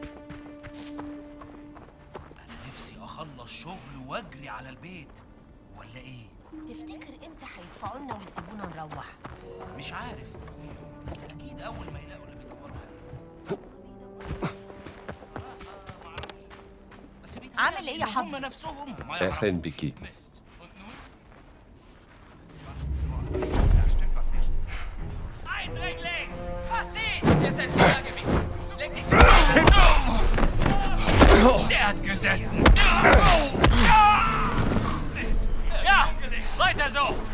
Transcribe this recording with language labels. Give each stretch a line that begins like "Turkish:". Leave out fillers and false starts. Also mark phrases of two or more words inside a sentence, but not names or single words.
Arabic: انا نفسي اخلص شغل واجري على البيت ولا ايه؟ تفتكر امتى هيدفعوا لنا ويسيبونا نروح؟ مش عارف، بس اكيد اول ما يلاقوا اللي بيدوروا عامل ايه يا حضر؟ هم نفسهم ما أهلا بك.
German: Eindringling! Fass ihn! Das hier ist ein Schwergewicht. Ich leg dich Der hat gesessen. Ja, weiter so!